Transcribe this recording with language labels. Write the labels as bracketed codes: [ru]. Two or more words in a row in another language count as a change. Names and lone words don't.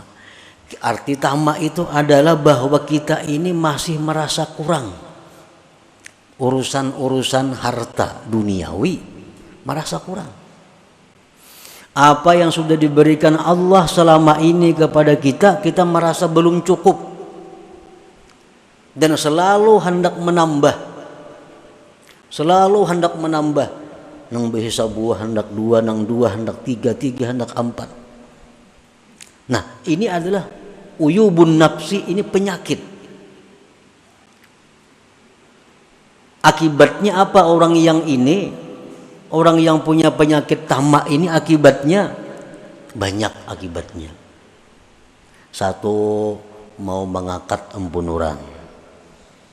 [id] Arti tamak itu adalah bahwa kita ini masih merasa kurang. Urusan-urusan harta duniawi merasa kurang. Apa yang sudah diberikan Allah selama ini kepada kita, kita merasa belum cukup. Dan selalu hendak menambah. Selalu hendak menambah. Nang bisa buah hendak dua, nang dua hendak tiga, tiga hendak empat. [ar] Nah, ini adalah uyubun nafsi, [id] ini penyakit. Akibatnya apa orang yang ini? Orang yang punya penyakit tamak ini akibatnya banyak akibatnya. Satu, mau mengangkat empun orang.